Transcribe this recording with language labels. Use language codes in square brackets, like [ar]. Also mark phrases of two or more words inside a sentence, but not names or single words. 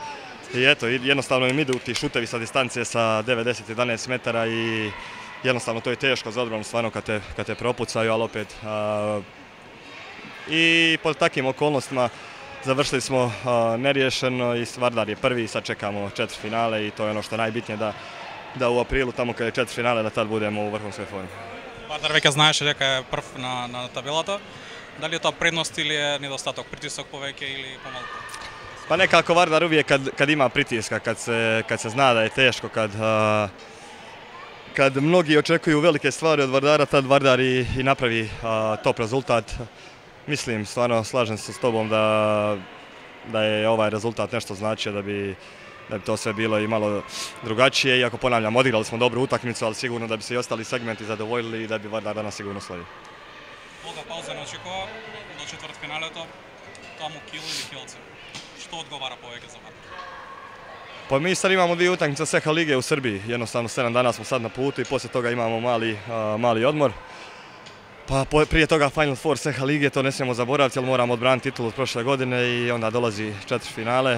[bs] I eto, jednostavno im idu ti šutevi sa distance sa 9-10-11 metara i jednostavno to je teško za odbranu stvarno kad te propucaju, ali opet i pod takvim okolnostima završili smo neriješeno i Vardar je prvi i sad čekamo četvrtfinale i to je ono što je najbitnije da u aprilu tamo kad je četvrtfinale da tad budemo u vrhunskoj formi. [mk] Vardar веќе знаеше дека е прв на табелата. Дали е тоа предност или е недостаток, притисок повеќе или помалку? [bs] Pa nekako Vardar uvijek kad ima pritiska, kad se zna da je teško, kad mnogi očekuju velike stvari od Vardara, tad Vardar i napravi top rezultat. Mislim, stvarno slažem se s tobom da je ovaj rezultat nešto značio da bi to sve bilo i malo drugačije. Iako ponavljam, odigrali smo dobru utakmicu, ali sigurno da bi se i ostali segmenti zadovoljili i da bi Vardar danas sigurno slavio. [mk] Долга пауза не очекува до четвртфиналето, таму Кил или Хелце. [bs] Što odgovara povijek za Vardar? Pa mi sad imamo dvije utakmice CH lige u Srbiji. Jednostavno 7 dana smo sad na putu i poslije toga imamo mali odmor. Pa prije toga Final Four CH lige, to ne smijemo zaboraviti jer moramo odbraniti titulu od prošle godine i onda dolazi četvrtfinale.